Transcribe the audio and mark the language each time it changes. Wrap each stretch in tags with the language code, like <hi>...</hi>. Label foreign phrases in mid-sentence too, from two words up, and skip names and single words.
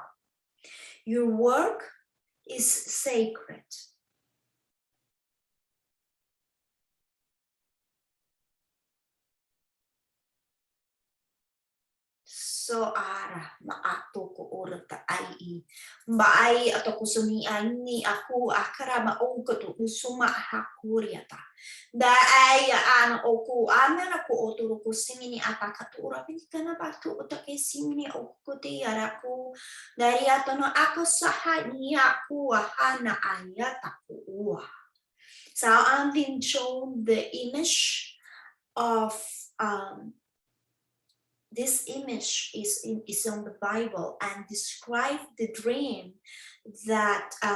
<en>Your work is sacred. So ara maato ko orata ai mai atau kusumi ani aku akara ma onko to usuma hakuriata da ai an oku amena ko otoro ko simini ataka to ora kana batu otake simini oku te araku dari atono aku saha ni aku hana ayata ko. So I'm being shown the image of this image is on the Bible and describe the dream that</en>